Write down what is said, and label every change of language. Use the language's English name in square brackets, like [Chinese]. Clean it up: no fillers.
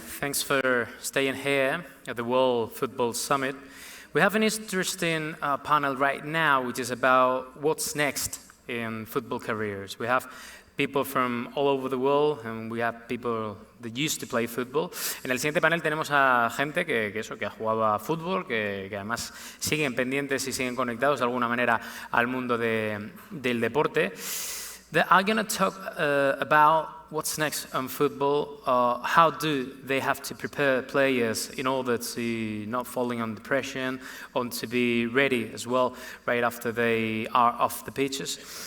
[English] Thanks for staying here at the World Football Summit. We have an interesting panel right now, which is about what's next in football careers. We have people from all over the world, and we have people that used to play football. [Spanish] En el siguiente panel tenemos a gente que ha jugado a fútbol, que además siguen pendientes y siguen conectados de alguna manera al mundo del deporte. [English] I'm going to talk about what's next on football. How do they have to prepare players in order to not falling under pressure, and to be ready as well right after they are off the pitches.